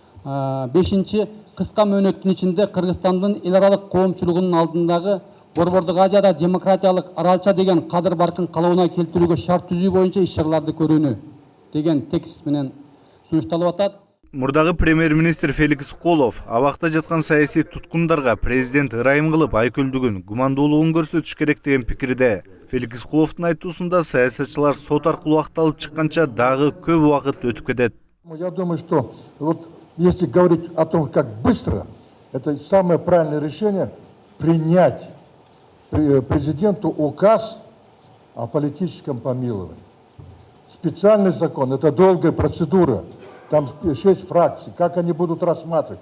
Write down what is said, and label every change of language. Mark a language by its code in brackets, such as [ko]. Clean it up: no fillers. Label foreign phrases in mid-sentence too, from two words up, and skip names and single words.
[ky] Бешинчи, кыска мөөнөттүн ичинде Кыргызстандын эл аралык коомчулугунун алдындагы Борбордук Азияда демократиялык аралча деген кадыр баркын калыбына келтирүүгө шарт түзүү боюнча иш-чараларды көрүүнү деген текст менен сунушталып атат. Мурдагы премьер-министр Феликс Колов абакта жаткан саясий туткундарга президент ырайым кылып айкөлдүгүн, гумандуулугун көрсөтүш керек деген пикирде. Феликс Коловдун айтуусунда саясатчылар сот аркылуу акталып чыкканча дагы көп убакыт өтүп кетет. [ru] Я думаю, что вот если говорить о том, как быстро, это самое правильное решение принять президенту указ о политическом помиловании. Специальный закон, это долгая процедура, там 6 фракций, как они будут рассматривать.